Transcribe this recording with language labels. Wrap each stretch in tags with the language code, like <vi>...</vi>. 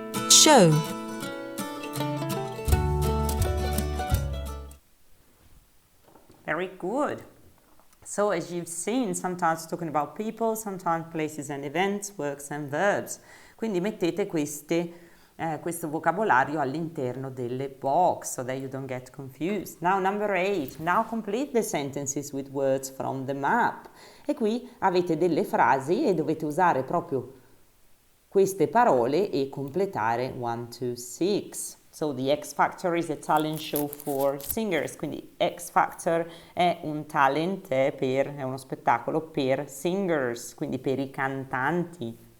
<en>Show. Very good. So as you've seen, sometimes talking about people, sometimes places and events, works and verbs.</en> <it>Quindi mettete questo vocabolario all'interno delle box</it> <en>so that you don't get confused. Now number 8. Now complete the sentences with words from the map.</en> <it>E qui avete delle frasi e dovete usare proprio queste parole e completare 1, 2, 6.</it> <en>So the X Factor is a talent show for singers,</en> <it>quindi X Factor è un talent, è uno spettacolo per singers, quindi per i cantanti.</it>